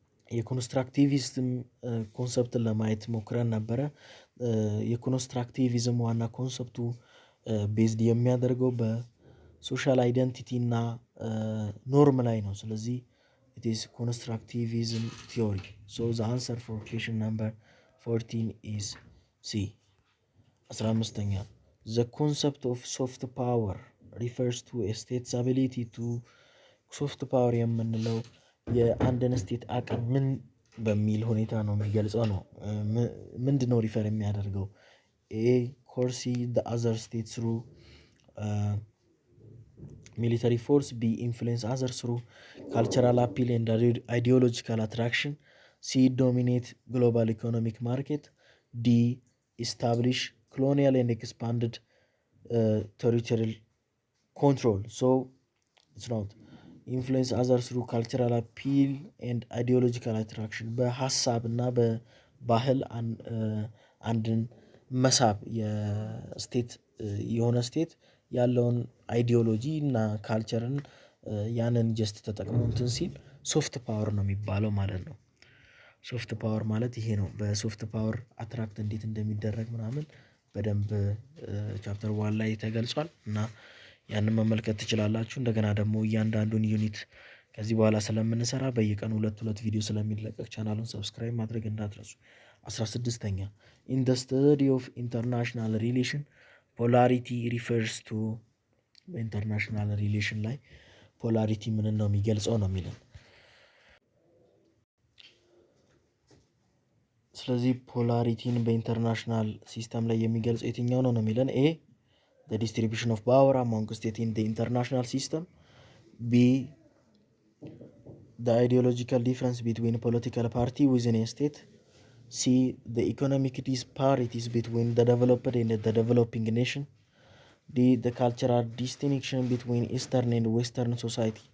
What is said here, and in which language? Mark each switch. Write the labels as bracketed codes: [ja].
[am] የኮንስትራክቲቪዝም ኮንሰፕትን ለማየት ሞክረን ነበረ። የኮንስትራክቲቪዝም ዋና ኮንሰፕቱ ቤዝድ የሚያደርገው በሶሻል አይደንቲቲ እና ኖርም ላይ ነው። ስለዚህ [en] it is constructivism theory. So the answer for question number 14 is C. [am] 15ኛ [en] the concept of soft power refers to a state's ability to [am] soft power የምንለው የአንድን ስቴት አቅም ምን በሚል ሁኔታ ነው የሚገልጸው ነው። ምንድን ነው ሪፈር የሚያደርገው? [en] ኤ ኮርሲ the other states through military force፣ ቢ influence others through cultural appeal and ideological attraction፣ ሲ dominate global economic market፣ ዲ establish colonial and expanded territorial control። so it's not influence others through cultural appeal and ideological attraction። [am] በሀሳብ እና በባህል አንድን መሳብ የስቴት የሆነ ስቴት ያለውን አይዲዮሎጂ እና ካልቸርን ያንን ጀስት ተጠቅሞ እንትን ሲል ሶፍት ፓወር ነው የሚባለው ማለት ነው። ሶፍት ፓወር ማለት ይሄ ነው። በሶፍት ፓወር አትራክት እንዴት እንደሚደረግ ምናምን በደንብ ቻፕተር 1 ላይ ተገልጿል እና ያንን መመልከት ትችላላችሁ። እንደገና ደግሞ እያንዳንዱን ዩኒት ከዚህ በኋላ ስለምንሰራ በየቀኑ 2 ቪዲዮ ስለሚለቀቅ ቻናሉን ሰብስክራይብ ማድረግ እንዳትረሱ። 16ኛ [en] ኢን ዘ ስተዲ ኦፍ ኢንተርናሽናል ሪሌሽን ፖላሪቲ ሪፈርስ ቱ [am] በኢንተርናሽናል ሪሌሽን ላይ ፖላሪቲ ምንን ነው የሚገልጸው ነው የሚለን። ስለዚህ ፖላሪቲን በኢንተርናሽናል ሲስተም ላይ የሚገልጸው የትኛው ነው የሚለን? [en] ኤ the distribution of power among states in the international system, B the ideological difference between political party within a state, C the economic disparities between the developed and the developing nation, D the cultural distinction between eastern and western society.